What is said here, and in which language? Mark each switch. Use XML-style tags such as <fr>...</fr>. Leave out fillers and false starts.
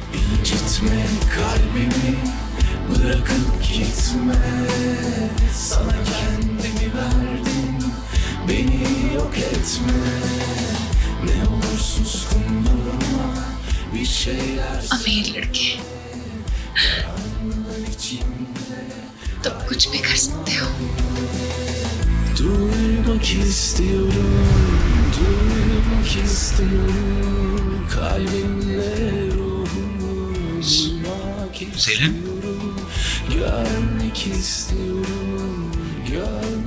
<tr>İncitme kalbimi, bırakıp gitme. Sana kendimi verdim, beni yok etme. Ne olur suskun durma, bir şeyler</tr> <hi>अमीर लड़के, तुम कुछ भी कर सकते हो।</hi> <tr>duymak istiyorum, duymak istiyorum. Kalbimle ruhumu duymak istiyorum. Görmek istiyorum, görmek</tr>